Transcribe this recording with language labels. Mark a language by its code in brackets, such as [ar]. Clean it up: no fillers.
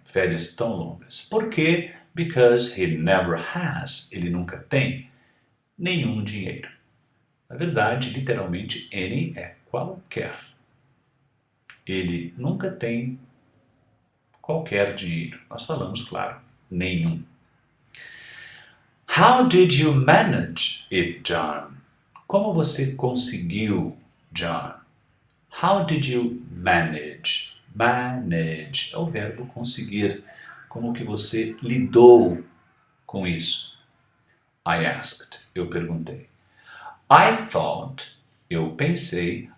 [pt] Férias tão longas. Por quê? [en] Because he never has. [pt] Ele nunca tem nenhum dinheiro. Na verdade, literalmente, any é qualquer. Ele nunca tem qualquer dinheiro. Nós falamos, claro, nenhum. [en] How did you manage it, John? [pt] Como você conseguiu, [en] John? How did you manage? [pt] Manage é o verbo conseguir. Como que você lidou com isso? [en] I asked. [pt] Eu perguntei. [en] I thought. [pt] Eu pensei.